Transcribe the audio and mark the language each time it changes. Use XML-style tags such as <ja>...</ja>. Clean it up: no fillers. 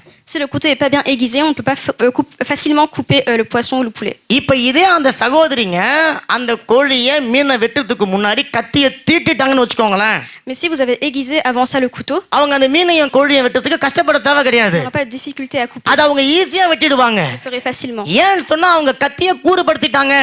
<fr>Si le couteau n'est pas bien aiguisé, on ne peut pas facilement couper le poisson ou le poulet.</fr> <ta>இப்ப இதே அந்த சகோதரிங்க அந்த கோழியை மீனை வெட்டுறதுக்கு முன்னாடி கத்தியை தீட்டிட்டாங்கன்னு வச்சுக்கோங்களேன்.</ta> <fr>Mais si vous avez aiguisé avant ça le couteau,</fr> <ta>அவங்க அந்த மீனையும் கோழியை வெட்டுறதுக்கு கஷ்டப்பட தேவை கிடையாது.</ta> <fr>il n'y aura pas de difficulté à couper.</fr> <ta>அதை அவங்க ஈஸியா வெட்டிடுவாங்க.</ta> <fr>Vous le ferez facilement.</fr> <ta>ஏன்னு சொன்னா அவங்க கத்தியை கூறுபடுத்திட்டாங்க.</ta>